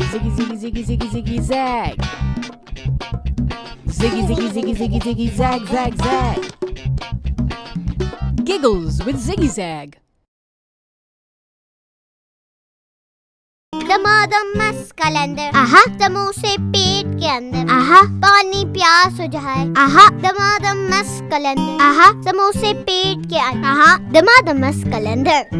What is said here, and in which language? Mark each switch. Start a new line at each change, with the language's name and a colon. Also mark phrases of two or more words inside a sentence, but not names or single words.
English: Ziggy, ziggy, ziggy, ziggy, ziggy, zag. Ziggy, ziggy, ziggy, ziggy, ziggy, zag, zag, zag. Giggles with Ziggy Zag.
Hindi: दमादम मस्त कलंदर समोसे पेट के अंदर पानी प्यास हो जाए दमादम मस्त कलंदर समोसे पेट के अंदर दमादम मस्त कलंदर।